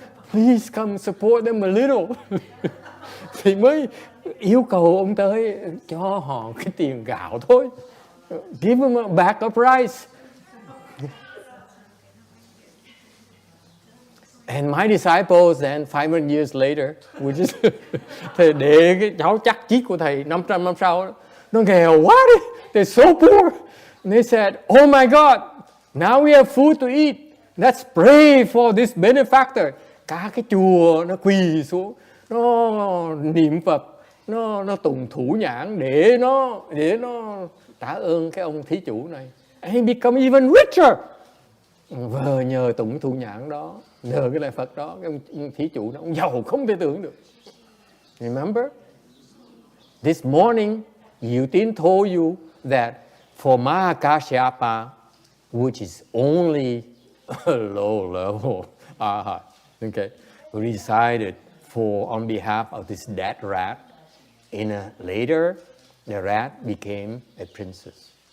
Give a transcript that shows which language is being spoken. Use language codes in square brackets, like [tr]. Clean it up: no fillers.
[en] Please come support them a little. [vi] Thì mới yêu cầu ông tới cho họ cái tiền gạo thôi. [en] Give them a bag of rice. And my disciples then 500 years later, [vi] thầy để cái cháu chắc chiết của thầy 500 năm sau, nó nghèo quá đi, [en] they're so poor. And they said, oh my God, now we have food to eat. Let's pray for this benefactor. [vi] Cả cái chùa nó quỳ xuống, nó niệm Phật, nó tùng thủ nhãn để nó trả ơn cái ông thí chủ này. [en] And he become even richer. [vi] Vừa nhờ tụng thủ nhãn đó, nhờ cái lời Phật đó, cái ông thí chủ đó, ông giàu không thể tưởng được. [en] Remember? This morning, Diệu Tín told you that for Mahakasyapa, which is only a low level arhat, okay, we decided on behalf of this dead rat, later, the rat became a princess.